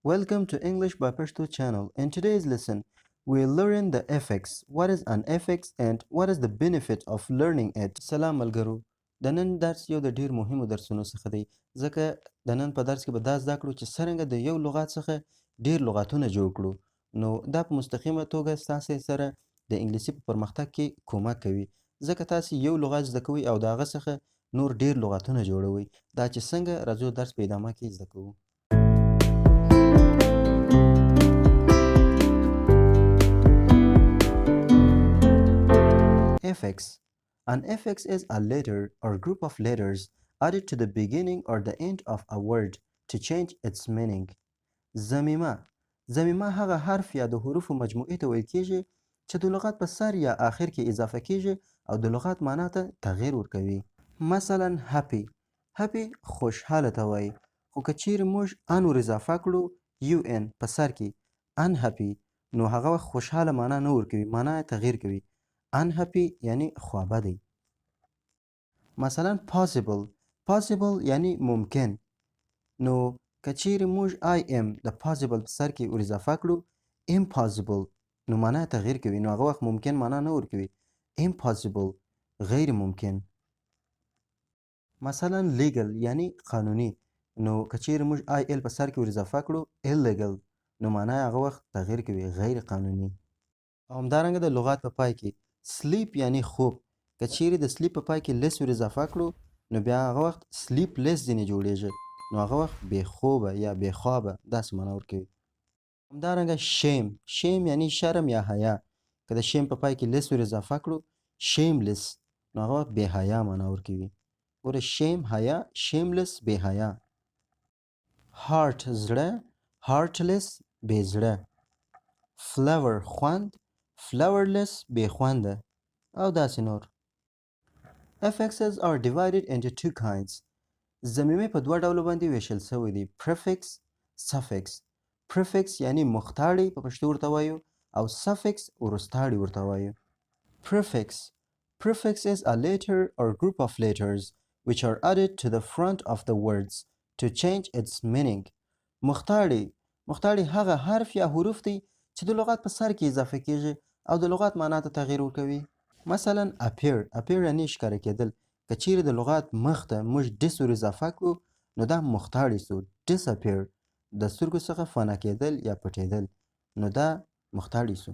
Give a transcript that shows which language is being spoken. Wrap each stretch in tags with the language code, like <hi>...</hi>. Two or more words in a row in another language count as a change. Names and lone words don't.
<en>Welcome to English by Pashto channel. In today's lesson, we'll learn the affix. What is an affix and what is the benefit of learning it?</en> <ps>سلام ملګرو. د نن درس یو د ډیر مهمو درسونو څخه دی ځکه د نن په درس کې به دا زده کړو چې څرنګه د یو لغات څخه ډیر لغاتونه جوړ کړو. نو دا په مستقیمه توګه ستاسو سره د انګلیسي په پرمختګ کې کومک کوي ځکه تاسو یو لغات زده کوئ او د هغه څخه نور ډیر لغاتونه جوړوي. دا چې څنګه راځو درس په ادامه کې زده کوو.</ps> <en>Affix. An affix is a letter or group of letters added to the beginning or the end of a word to change its meaning.</en> <ps>ضمیمه هغه حرف یا د حروفو مجموعې ته ویل کیږي چې د لغت په سر یا آخر کې اضافه کیږي او د لغت معنا ته تغییر ورکوي. مثلا happy خوشحاله ته وایي خو که چیرې موږ ان ور اضافه کړو un په سر کې unhappy نو هغه خوشحاله معنا نه ورکوي، معنا یې تغییر کوي. unhappy یعنی خوابدی. مثلا possible یعنی ممکن نو که چیرې موږ</ps> <en>I am</en> <ps>د possible په سر کې ور اضافه کړو impossible نو معنا تغییر کوي، نو هغه وخت ممکن معنا نه ورکوي. impossible غیر ممکن. مثلا legal یعنی قانوني نو که چیرې موږ IL په سر کې ور اضافه کړو illegal نو معنا هغه وخت تغییر کوي، غیر قانوني. او همدارنګه د لغات په پای کې sleep یعنی خوب که چیرې د sleep په پای کې less ور اضافه کړو نو بیا هغه وخت sleepless ځینې جوړیږي نو هغه وخت بې خوبه یا بې خوابه داسې معنا ورکوي. همدارنګه shame یعنی شرم یا حیا که د shame په پای کې less ور اضافه کړو shameless نو هغه وخت بې حیا معنا ورکوي. ګوره shame حیا shameless بې حیا. heart زړه heartless بې زړه. flavor خوند flavorless بې خونده او داسې نور.</ps> <en>Affixes are divided into two kinds.</en> <ps>ضمیمې په دوه ډولو باندې ویشل شوي دي</ps> <en>prefix suffix.</en> <ps>prefix یعنی مختاړی په پښتو ورته وایو او suffix وروستاړی ورته وایو.</ps> <en>Prefix is a letter or group of letters which are added to the front of the words to change its meaning.</en> <ps>مختاړی هغه حرف یا حروف دي چې د لغت په سر کې اضافه کیږي او د لغت معنا ته تغییر ورکوي. مثلا appear یعنی ښکاره کېدل که چیرې د لغت مخ ته موږ dis ور اضافه کړو نو دا مختاړی سو disappear د سترګو څخه فنا کېدل یا پټېدل نو دا مختاړی سو.</ps>